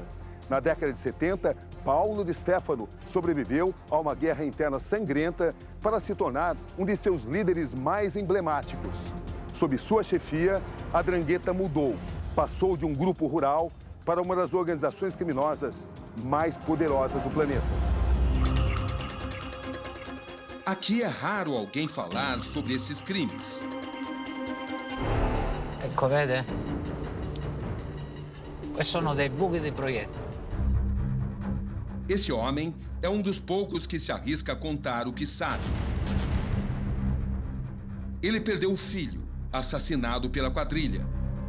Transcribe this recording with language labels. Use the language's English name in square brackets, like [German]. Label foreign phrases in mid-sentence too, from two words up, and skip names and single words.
[Portuguese] Na década de 70, Paulo de Stefano sobreviveu a uma guerra interna sangrenta para se tornar um de seus líderes mais emblemáticos. Sob sua chefia, a Drangheta mudou. Passou de um grupo rural para uma das organizações criminosas mais poderosas do planeta. Aqui é raro alguém falar sobre esses crimes. [Italian] Ecco, vede? Questi sono dei buchi di proiettili. [Portuguese] Esse homem é um dos poucos que se arrisca a contar o que sabe. Ele perdeu o filho, assassinado pela quadrilha.